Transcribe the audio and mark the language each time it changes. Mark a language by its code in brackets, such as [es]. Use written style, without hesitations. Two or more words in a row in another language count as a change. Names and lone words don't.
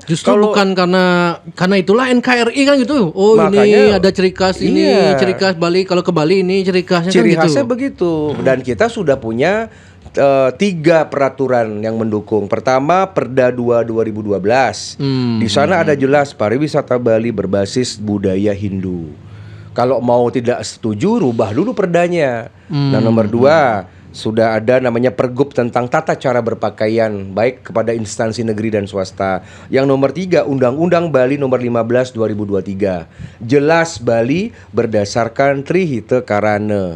[id] Justru bukan karena itulah NKRI kan gitu. Oh makanya, ini ada ciri khas ini, ciri khas Bali. Kalau ke Bali ini ciri khasnya ciri kan khasnya begitu. Dan kita sudah punya 3 peraturan yang mendukung. Pertama, Perda 2 2012. Di sana ada jelas pariwisata Bali berbasis budaya Hindu. Kalau mau tidak setuju, rubah dulu perdanya. Nah, nomor 2, sudah ada namanya Pergub tentang tata cara berpakaian baik kepada instansi negeri dan swasta. Yang nomor 3, Undang-Undang Bali nomor 15 2023. Jelas Bali berdasarkan Trihita Karana.